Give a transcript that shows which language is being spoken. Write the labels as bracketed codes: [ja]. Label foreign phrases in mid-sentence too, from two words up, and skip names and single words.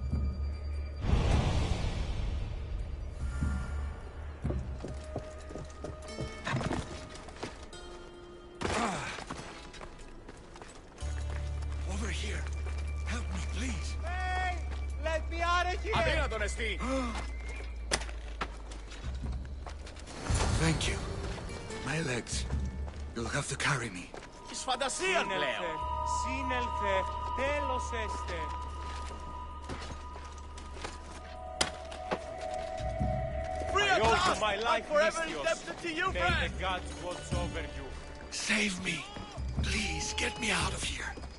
[en] Over here. Help me, please. Hey! Let me out of here! Thank you. My legs. You'll have to carry me. [el] Σύνελθε, σύνελθε, τέλος έστε. [en] I owe you my life, Mystios. May the gods watch over you. Save me. Please, get me out of here.